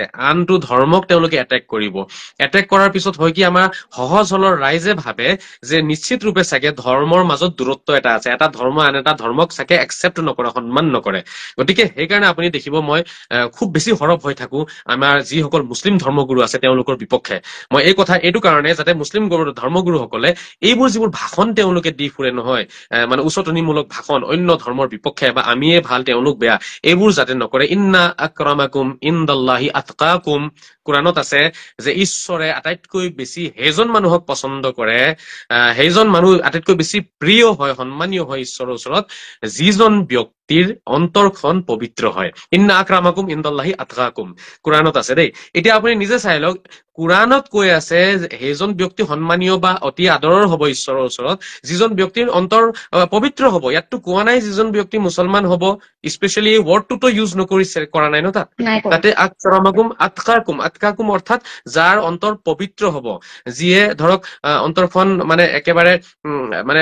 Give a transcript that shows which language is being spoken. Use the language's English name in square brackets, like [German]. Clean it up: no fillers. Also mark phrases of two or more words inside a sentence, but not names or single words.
[Assamese] আনটো ধৰ্মক তেওঁলোকে এটেক কৰিব এটেক কৰাৰ পিছত হয় কি আমাৰ সহজ সৰল ৰাইজে ভাবে যে নিশ্চিত ৰূপে চাগে ধৰ্মৰ মাজত দূৰত্ব এটা আছে এটা ধৰ্ম আন এটা ধৰ্মক চাগে একচেপ্ট নকৰে সন্মান নকৰে গতিকে সেইকাৰণে আপুনি দেখিব মই খুব বেছি সৰব হৈ থাকো আমাৰ যিসকল মুছলিম ধৰ্মগুৰু আছে তেওঁলোকৰ বিপক্ষে মই এই কথা এইটো কাৰণে যাতে মুছলিম ধৰ্মগুৰুসকলে এইবোৰ যিবোৰ ভাষণ তেওঁলোকে দি ফুৰে নহয় মানে উচতনিমূলক ভাষণ অন্য ধৰ্মৰ বিপক্ষে বা আমিয়ে ভাল তেওঁলোক বেয়া এইবোৰ যাতে নকৰে [Arabic] إن أكرمكم عند الله أتقاكم [Assamese] কোৰাণত আছে যে ঈশ্বৰে আটাইতকৈ বেছি সেইজন মানুহক পছন্দ কৰে সেইজন মানুহ আটাইতকৈ বেছি প্ৰিয় হয় সন্মানীয় হয় ঈশ্বৰৰ ওচৰত যিজন ব্যক্তিৰ অন্তৰখন পবিত্ৰ হয় [Arabic] إن أكرمكم عند الله أتقاكم [Assamese] কোৰাণত আছে দেই এতিয়া আপুনি নিজে চাই লওক কোৰাণত কৈ আছে সেইজন ব্যক্তি সন্মানীয় বা অতি আদৰৰ হ'ব ঈশ্বৰৰ ওচৰত যিজন ব্যক্তিৰ অন্তৰ পবিত্ৰ হ'ব ইয়াততো কোৱা নাই যিজন ব্যক্তি মুছলমান হ'ব স্পেচিয়েলি এই ৱৰ্ডটোতো ইউজ নকৰিছে কৰা নাই ন তাতে আতকাকুম অৰ্থাৎ যাৰ অন্তৰ পবিত্ৰ হ'ব যিয়ে ধৰক অন্তৰখন মানে একেবাৰে মানে